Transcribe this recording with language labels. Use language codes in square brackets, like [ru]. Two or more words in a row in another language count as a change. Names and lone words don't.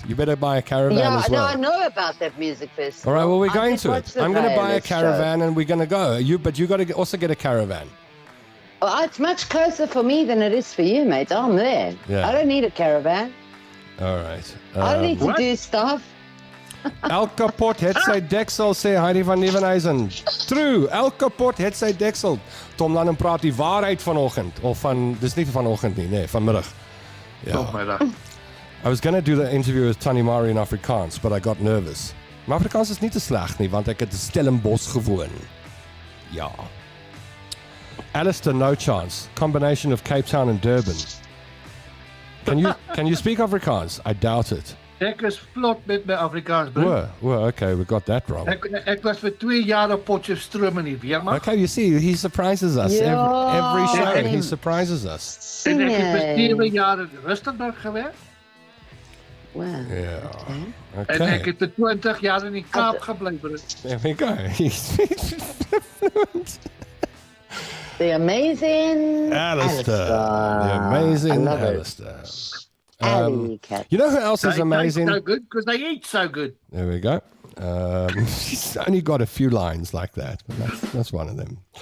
[en] You better buy a caravan as well. Yeah, I know about that music festival. All right, well, we're going to it. I'm going to buy a caravan and we're going to go. But you got to also get a caravan. Well, it's much closer for me than it is for you, mate. I'm there. Yeah. I don't need a caravan. All right. I don't need to do stuff. [af] Elke pot het sy deksel, sê Heidi van Nieuwenhuizen. True, elke pot het sy deksel. Tom dan praat die waarheid vanoggend. Of dis nie vanoggend nie, nee, vanmiddag. Ja. [en] I was going to do the interview with Tannie Marie in Afrikaans, but I got nervous. [af] Maar Afrikaans is nie te sleg nie, want ek het in Stellenbosch gewoon. Ja. Alistair, [en] no chance. Combination of Cape Town and Durban. Can you speak Afrikaans? I doubt it. [af] Ek is vlot met my Afrikaans, bro. [en] Well, okay, we got that wrong. [af] Ek was vir 2 jaar op Potchefstroom in die weermag. [en] Okay, you see, he surprises us. Every show, he surprises us. [af] En ek het vir 7 jaar in Rustenburg gewerk. [en] Wow. Yeah. Okay. [af] En ek het vir 20 jaar in die Kaap gebly, bro. [en] There we go. He's fluent. The amazing Alistair. The amazing I love it. Alistair. Alley cat. You know who else is They amazing? taste so good because they eat so good. There we go. She's only got a few lines like that, but that's one of them.